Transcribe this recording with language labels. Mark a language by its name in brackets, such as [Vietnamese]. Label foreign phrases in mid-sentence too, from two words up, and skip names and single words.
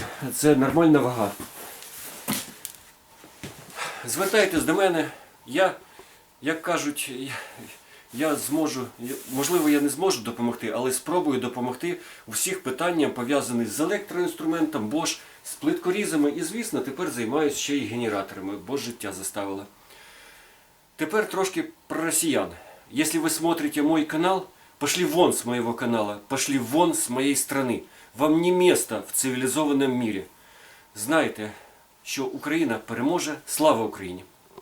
[Ukrainian] Це нормальна вага. Звертайтесь до мене. Як кажуть, я зможу, можливо, я не зможу допомогти, але спробую допомогти у всіх питаннях, пов'язаних з електроінструментом, Bosch, з плиткорізами і, звісно, тепер займаюся ще й генераторами, бо життя заставило. [Russian] Теперь трошки про россиян. Если вы смотрите мой канал, пошли вон с моего канала, пошли вон с моей страны. Вам не место [Ukrainian] в цивілізованому мірі. Знайте, що Україна переможе. Слава Україні!